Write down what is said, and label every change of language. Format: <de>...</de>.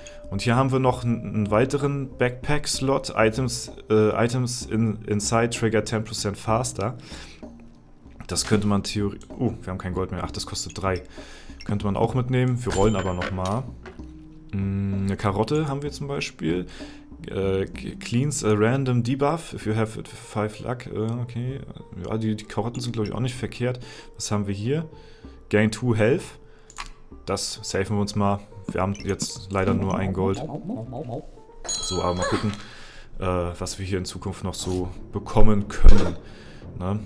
<de>Und hier haben wir noch einen weiteren Backpack-Slot.</de> <en>Items inside trigger 10% faster.</en> <de>Das könnte man theoretisch... wir haben kein Gold mehr. Ach, das kostet 3. Könnte man auch mitnehmen. Wir rollen aber nochmal. Eine Karotte haben wir zum Beispiel.</de> <en>Cleans a random debuff if you have 5 luck. Okay.</en> <de>Ja, die Karotten sind, glaube ich, auch nicht verkehrt. Was haben wir hier?</de> <en>Gain 2 Health.</en> <de>Das safen wir uns mal. Wir haben jetzt leider nur ein Gold. So, aber mal gucken, was wir hier in Zukunft noch so bekommen können. Ne?</de>